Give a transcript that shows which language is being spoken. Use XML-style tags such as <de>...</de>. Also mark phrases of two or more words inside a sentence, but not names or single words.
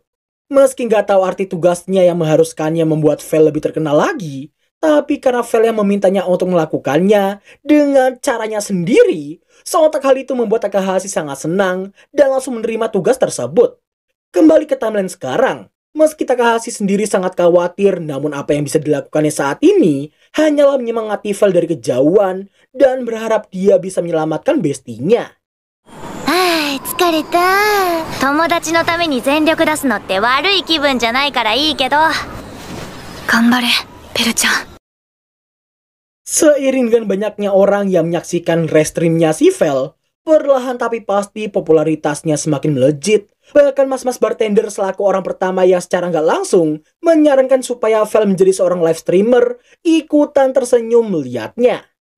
<id>Meski nggak tahu arti tugasnya yang mengharuskannya membuat Vel lebih terkenal lagi, tapi karena Vel yang memintanya untuk melakukannya dengan caranya sendiri, sontak hal itu membuat Takahashi sangat senang dan langsung menerima tugas tersebut. Kembali ke timeline sekarang, meski Takahashi sendiri sangat khawatir, namun apa yang bisa dilakukannya saat ini hanyalah menyemangati Vel dari kejauhan dan berharap dia bisa menyelamatkan bestinya.</id> <ja>疲れた。友達のために全力出すのって悪い気分じゃないからいいけど。頑張れ、ペルちゃん。</ja> <id>Seiring dengan banyaknya orang yang menyaksikan restreamnya si Vel, perlahan tapi pasti popularitasnya semakin melejit. Bahkan mas-mas bartender selaku orang pertama yang secara nggak langsung menyarankan supaya Vel menjadi seorang live streamer, ikutan tersenyum melihatnya.</id>